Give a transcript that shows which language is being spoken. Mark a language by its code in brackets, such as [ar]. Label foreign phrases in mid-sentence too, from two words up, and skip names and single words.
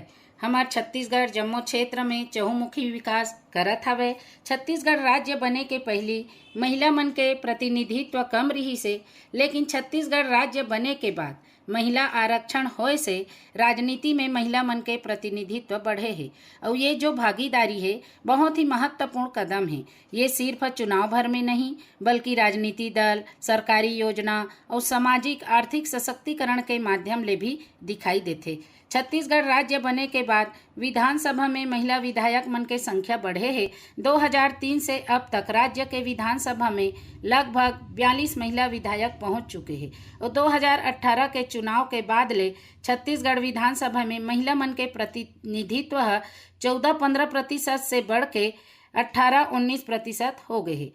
[hne] हमार छत्तीसगढ़ जम्मू क्षेत्र में चहुमुखी विकास करत हवे। छत्तीसगढ़ राज्य बने के पहली महिला मन के प्रतिनिधित्व कम रही से, लेकिन छत्तीसगढ़ राज्य बने के बाद महिला आरक्षण होए से राजनीति में महिला मन के प्रतिनिधित्व बढ़े है और ये जो भागीदारी है बहुत ही महत्वपूर्ण कदम है। ये सिर्फ चुनाव भर में नहीं बल्कि राजनीति दल, सरकारी योजना और सामाजिक आर्थिक सशक्तिकरण के माध्यम ले भी दिखाई देते। छत्तीसगढ़ राज्य बने के बाद विधानसभा में महिला विधायक मन के संख्या बढ़े है। 2003 से अब तक राज्य के विधानसभा में लगभग 42 महिला विधायक पहुंच चुके हैं और 2018 के चुनाव के बाद ले छत्तीसगढ़ विधानसभा में महिला मन के प्रतिनिधित्व 14-15% से बढ़ के 18-19% हो गए है।